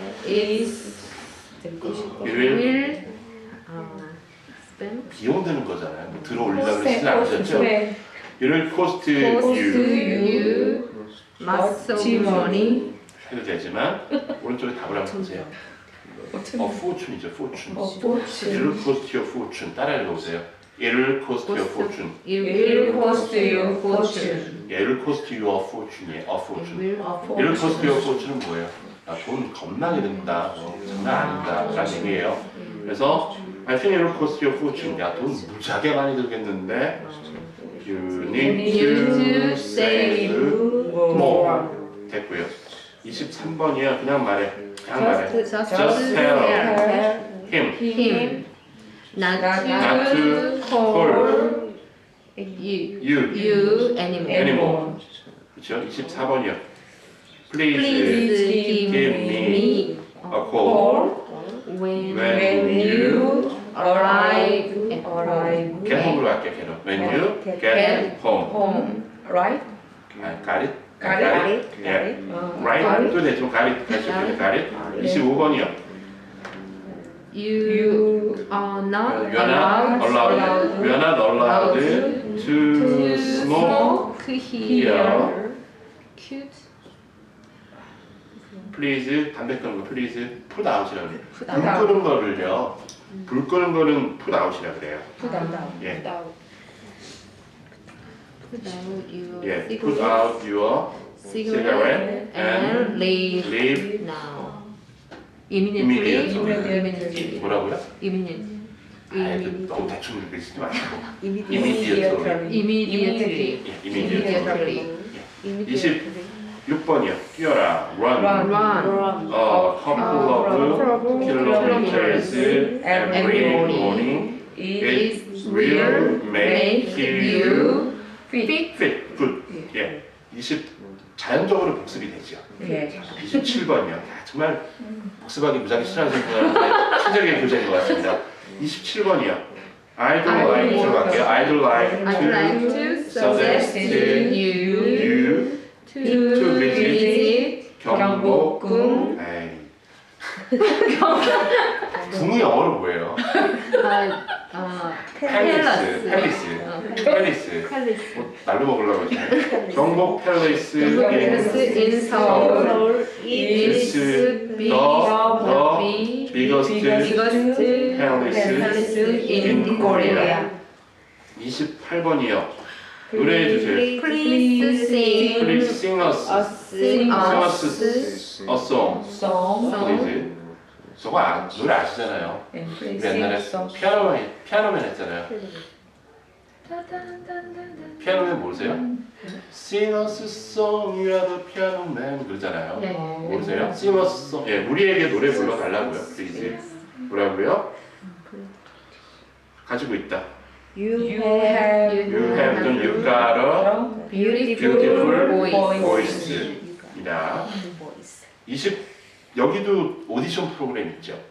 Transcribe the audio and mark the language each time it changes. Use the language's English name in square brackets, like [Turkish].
[English] is it will will spend [Korean] 비용 드는 거잖아요. 뭐 들어 올리려고 그러지는 않으셨죠? [English] It will cost cost you you lots of money. [Korean] 해도 되지만 오른쪽에 답을 한번 보세요. [English] fortune이죠, fortune. It will cost you a fortune. [Korean] 따라 읽어보세요. [English] It will cost you a fortune. It will cost you fortune. 예, it will cost you a fortune이에요. a fortune. It It will cost you a fortune은 뭐예요? [Korean] 아, 돈 겁나게 든다. 장난 아니다. 라는 얘기예요. [English] 그래서 I think it will cost you a fortune. [Korean] 야, 돈 무지하게 많이 들겠는데 [English] You need to save more. [Korean] 됐고요. 23번이요. 그냥 말해. 그냥 말해. [English] Just tell him him not not to to call you you anymore. anymore. [Korean] 그렇죠? 24번이요. [English] Please Please give me a call when when you arrive get home으로 갈게요. get home. When you get home. home. Right? got it? Got it? [Korean] 예. 어. [English] Right도 되지만 got it. got it. 25번이요. you are not We are not allowed. We are not allowed to smoke here. here. Cute. [Korean] Please 담배 끄는 거 [English] please put out [Korean] 이라고 그래요. [English] Put [Korean] 불 [English] out. [Korean] 끄는 거를요. 불 끄는 거는 put out이라고 그래요. [English] Put down. [Korean] 예. [English] Put out your [Korean] 예. [English] cigarette, Put out your cigarette and leave leave now. Immediately. Immediately. [Korean] 뭐라고요? [English] Immediately. [Korean] 아이, 너무 대충 읽쓰지 마시고. [English] Immediately. Immediately. 예, immediately. Immediately. [Korean] 26번이요. 뛰어라. [English] Run. Run. A couple of kilometers every morning. It It will make you Fit. fit. Good. 예. [Korean] 자연적으로 복습이 되죠. 예. 27번이요. 정말 복습하기 무지하게 싫어하는 분들한테 친절하게 교재인 것 같습니다. 27번이요. [English] I'd like to 갈게요. I'd like I'd like to to suggest you you to visit [Korean] 경복궁. 에이. 궁이 영어로 뭐예요? 팰리스. 팰리스. 뭐 날로 먹으려고 했지. 경복 팰리스 [English] in Seoul is the the biggest palace in Korea. [Korean] 28번이요. 노래해 주세요. [English] Please sing Please sing us sing us a song. Please. [Korean] 저거 노래 아시잖아요. 우리 옛날에 피아노맨 했잖아요. 피아노맨 모르세요? [English] Sing us a song, you are the piano man 그러잖아요. [Korean] 네. 모르세요? [English] Sing us a song. [Korean] 예, 우리에게 노래 불러달라고요. [English] Please. [Korean] 뭐라고요? 가지고 있다. [English] You have You have done, you got a beautiful voice입니다. [Korean] 20 여기도 오디션 프로그램 있죠.